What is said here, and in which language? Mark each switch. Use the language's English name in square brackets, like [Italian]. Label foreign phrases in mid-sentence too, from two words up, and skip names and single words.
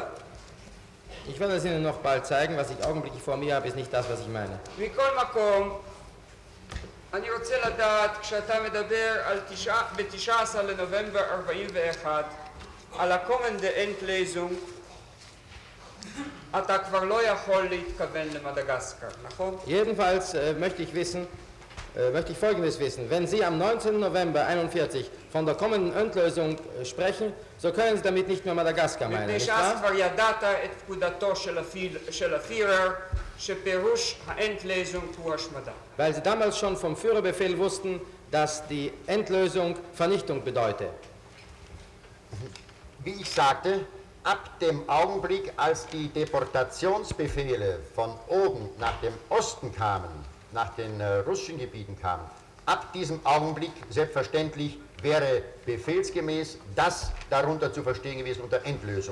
[German] Ich werde es Ihnen noch bald zeigen, was ich augenblicklich vor mir habe, ist nicht das, was ich meine. [Hebrew] מכל מקום, אני רוצה לדעת, כשאתה מדבר על ב-19 לנובמבר 41, על ה- [German] Kommende Endlesung, [Hebrew] אתה כבר לא יכול להתכוון למדגסקר, נכון? [German] Jedenfalls möchte ich Folgendes wissen. Wenn Sie am 19. November 41 von der kommenden Endlösung sprechen, so können Sie damit nicht mehr Madagaskar meinen, [Hebrew] מפני [German] nicht [Hebrew] שאז [German] wahr? [Hebrew] כבר ידעת את פקודתו של הפירר, שפירוש האנדלזונג הוא השמדה. [German] Weil Sie damals schon vom Führerbefehl wussten, dass die Endlösung Vernichtung bedeute. Wie ich sagte, ab dem Augenblick, als die Deportationsbefehle von oben nach dem Osten kamen, nach den russischen Gebieten kamen, ab diesem Augenblick selbstverständlich wäre befehlsgemäß das darunter zu verstehen gewesen unter Endlösung.